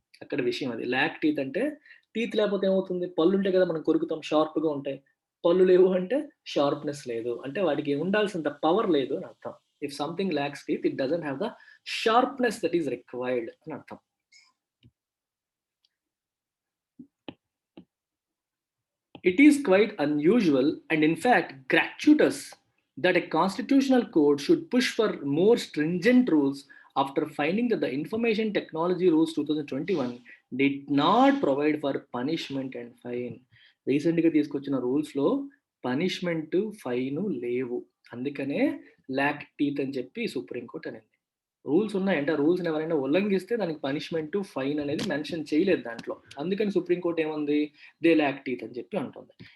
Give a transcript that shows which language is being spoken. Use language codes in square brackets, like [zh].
[te] అక్కడ విషయం అది. ల్యాక్ టీత్ అంటే టీత్ లేకపోతే ఏమవుతుంది? పళ్ళుంటాయి కదా! మనం కొరుకుతాం షార్ప్‌గా ఉంటాయి. పళ్ళు లేవు అంటే షార్ప్‌నెస్ లేదు. అంటే వాటికి ఉండాల్సినంత పవర్ లేదు అని అర్థం. [en] if something lacks teeth it doesn't have the sharpness that is required [te] అని అర్థం. [en] It is quite unusual and, in fact, gratuitous that a constitutional court should push for more stringent rules after finding that the Information Technology Rules 2021 did not provide for punishment and fine. [te] రీసెంట్‌గా తీసుకొచ్చిన రూల్స్‌లో punishment, fine లేవు. అందుకనే lock teeth అని చెప్పి supreme court అనింది. Rules ఉన్నాయి. అంటే ఆ రూల్స్‌ని ఎవరైనా ఉల్లంఘిస్తే దానికి పనిష్మెంట్, ఫైన్ అనేది మెన్షన్ చేయలేదు దాంట్లో. అందుకని సుప్రీం కోర్ట్ ఏముంది? [en] they lack teeth [te] అని చెప్పి అంటుంది.